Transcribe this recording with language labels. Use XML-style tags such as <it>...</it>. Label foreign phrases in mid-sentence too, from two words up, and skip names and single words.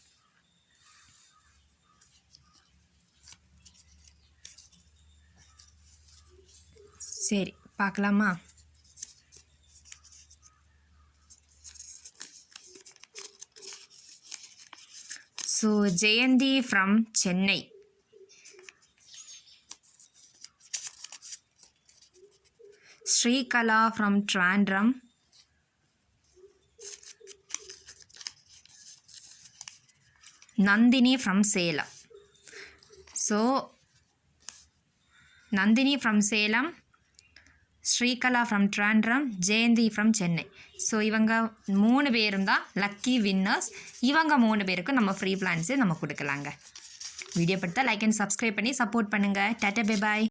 <ta>சரி, பார்க்கலாமா?</ta> <en>So Jayanthi from Chennai, Srikala from Trandram, Nandini from Salem. So Nandini from Salem, Srikala from Trandram, Jayanthi from Chennai.</en> <ta>ஸோ இவங்க 3 பேரும் தான்</ta> <en>lucky winners.</en> <ta>இவங்க 3 பேருக்கு நம்ம</ta> <en>free plans</en> <ta>நம்ம கொடுக்கலாங்க. வீடியோ படுத்தா</ta> <en>like and subscribe</en> <ta>பண்ணி சப்போர்ட் பண்ணுங்கள்.</ta> <en>tata bye bye.</en>